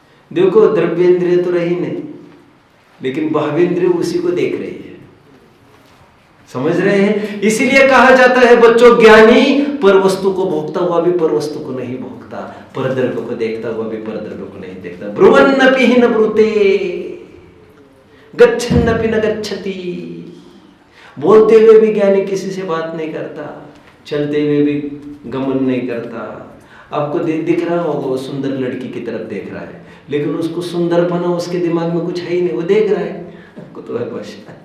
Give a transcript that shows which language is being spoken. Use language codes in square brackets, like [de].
[hi] देखो द्रव्येंद्रिय तो रही नहीं, लेकिन भावेंद्रिय उसी को देख रही है। समझ रहे हैं? इसीलिए कहा जाता है बच्चों, ज्ञानी पर वस्तु को भोगता हुआ भी पर वस्तु को नहीं भोगता, परद्रव्य को देखता हुआ भी परद्रव्य को नहीं देखता। [sa] ब्रुवन्नपि न ब्रूते, गच्छन्नपि न गच्छति। [hi] बोलते हुए भी ज्ञानी किसी से बात नहीं करता, चलते हुए भी गमन नहीं करता। आपको दिख रहा होगा वो सुंदर लड़की की तरफ देख रहा है, लेकिन उसको सुंदरपना उसके दिमाग में कुछ है ही नहीं, वो देख रहा है, आपको तो है बस।